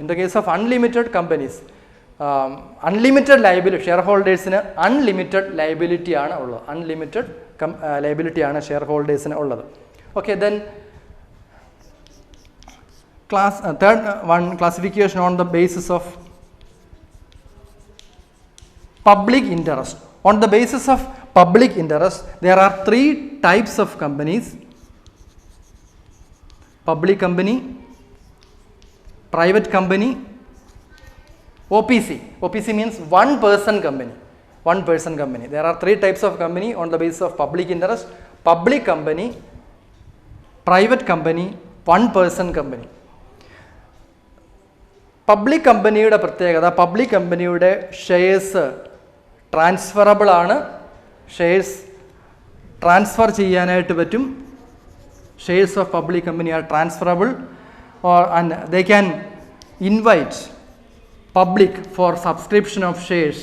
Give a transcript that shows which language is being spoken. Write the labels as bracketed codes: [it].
[en] in the case of unlimited companies, unlimited liability, [ml] share ഹോൾഡേഴ്സിന് unlimited liability ആണ് ഉള്ളത്. Unlimited liability ആണ് share ഹോൾഡേഴ്സിന് ഉള്ളത്. [en] Okay, then third one, classification on the basis of public interest. On the basis of public interest, there are 3 types of companies: public company, private company, OPC. OPC means one person company. There are 3 types of company on the basis of public interest: public company, private company, one person company. [ml] Public കമ്പനിയുടെ പ്രത്യേകത, public കമ്പനിയുടെ shares transferable ആണ്. Shares transfer ചെയ്യാനായിട്ട് പറ്റും. [en] Shares of public company are transferable and they can invite public for subscription of shares.